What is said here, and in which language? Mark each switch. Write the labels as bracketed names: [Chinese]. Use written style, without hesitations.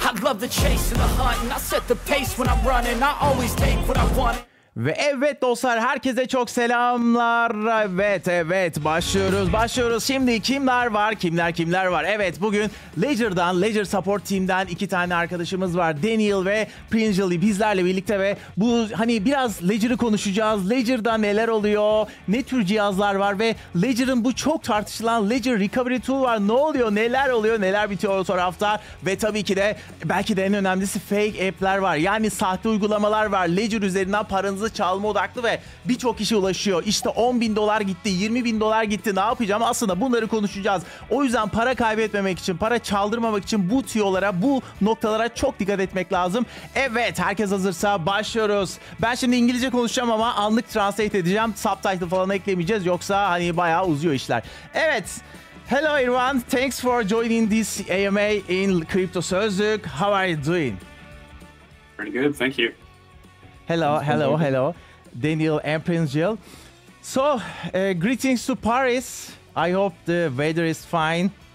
[English] love the chase and the hunt, and I set the pace when I'm running. I always take what I want. [Turkish] Ve evet dostlar, herkese çok selamlar. Evet başlıyoruz. Şimdi kimler var? Evet, bugün Ledger Support Team'den 2 tane arkadaşımız var. Daniel ve Pringel bizlerle birlikte ve bu hani biraz Ledger'ı konuşacağız. Ledger'da neler oluyor? Ne tür cihazlar var ve Ledger'ın bu çok tartışılan Ledger Recovery Tool var. Ne oluyor? Neler oluyor? Neler bitiyor o tarafta? Ve tabii ki de belki de en önemlisi fake app'ler var. Yani sahte uygulamalar var. Ledger üzerinden paranızı çalma odaklı ve birçok kişi ulaşıyor. İşte $10.000 gitti, $20.000 gitti. Ne yapacağım? Aslında bunları konuşacağız. O yüzden para kaybetmemek için, para çaldırmamak için bu tüyolara, bu noktalara çok dikkat etmek lazım. Evet, herkes hazırsa başlıyoruz. Ben şimdi İngilizce konuşacağım ama anlık translate edeceğim. Subtitle falan eklemeyeceğiz. Yoksa hani bayağı uzuyor işler. [English] Evet. Hello everyone. Thanks for joining this AMA in Crypto Sözlük. How are you doing? Pretty good, thank you. Hello. Daniel and Pringel. So, greetings to Paris. I hope the weather is fine.